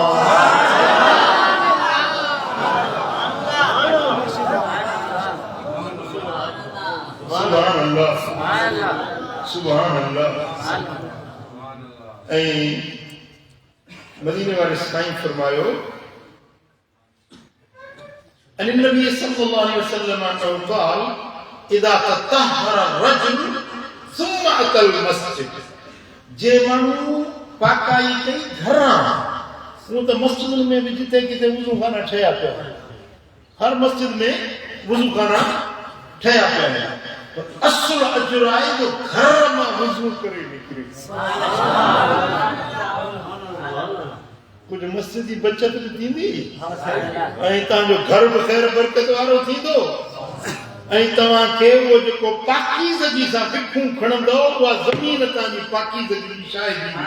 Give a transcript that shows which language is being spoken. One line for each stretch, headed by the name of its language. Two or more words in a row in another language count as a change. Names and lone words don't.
Arabic: سبحان الله، سبحان الله.
Sindhi: ऐं मदीने वाले साईं फरमायो
Arabic: أن النبي صلى الله عليه وسلم قال إذا تطهر الرجل ثم أتى المسجد.
Sindhi: जे माण्हू पाकाई कई घरां, वो तो मस्जिद में भी जिते किते वुज़ू खाना ठहिया पिया, हर मस्जिद में वुज़ू खाना ठहिया पिया आहिनि। असुल अजर आहे जो घर मां वुज़ू करे निकिरे। कुछ मस्जिद जी बचत भी थींदी, ऐं तव्हांजो घर बि ख़ैर बरकत वारो थींदो, ऐं तव्हांखे उहो जेको पाकीज़गी सां बिखूं खणंदो, उहा ज़मीन तव्हांजी पाकीज़गी जी शाहिदी।